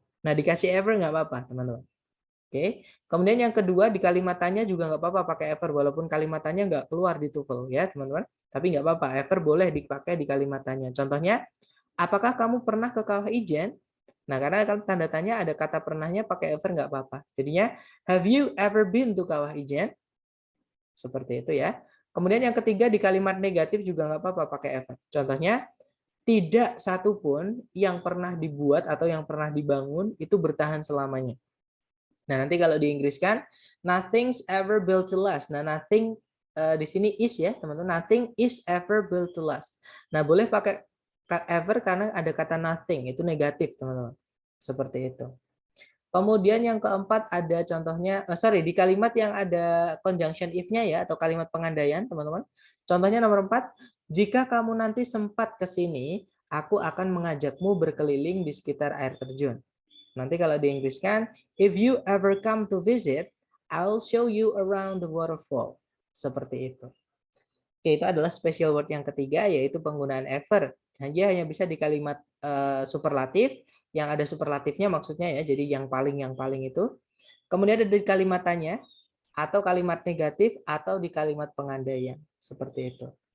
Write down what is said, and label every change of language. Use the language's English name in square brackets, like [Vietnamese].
[Indonesian] Nah, dikasih ever nggak apa-apa, teman-teman. Oke. Kemudian yang kedua, di kalimat tanya juga nggak apa-apa pakai ever, walaupun kalimat tanya nggak keluar di TOEFL, ya, teman-teman. Tapi nggak apa-apa, ever boleh dipakai di kalimat tanya. Contohnya, apakah kamu pernah ke Kawah Ijen? Nah, karena kalau tanda tanya ada kata pernahnya pakai ever nggak apa-apa. [English] Jadinya, have you ever been to Kawah Ijen? [Indonesian] Seperti itu ya. Kemudian yang ketiga, di kalimat negatif juga nggak apa-apa pakai ever. Contohnya, tidak satupun yang pernah dibuat atau yang pernah dibangun itu bertahan selamanya. Nah, nanti kalau di Inggris kan, [English] nothing's ever built to last. [Indonesian] Nah, nothing di sini is ya, teman-teman. [English] Nothing is ever built to last. [Indonesian] Nah, boleh pakai ever karena ada kata nothing, itu negatif, teman-teman. Seperti itu. Kemudian yang keempat ada contohnya, di kalimat yang ada conjunction if-nya ya, atau kalimat pengandaian, teman-teman. Contohnya nomor 4, jika kamu nanti sempat ke sini, aku akan mengajakmu berkeliling di sekitar air terjun. Nanti kalau diinggriskan, [English] if you ever come to visit, I'll show you around the waterfall. [Indonesian] Seperti itu. Oke, itu adalah special word yang ketiga, yaitu penggunaan ever. Dia hanya bisa di kalimat superlatif, yang ada superlatifnya maksudnya ya, jadi yang paling itu. Kemudian ada di kalimat tanya, atau kalimat negatif, atau di kalimat pengandaian. Seperti itu.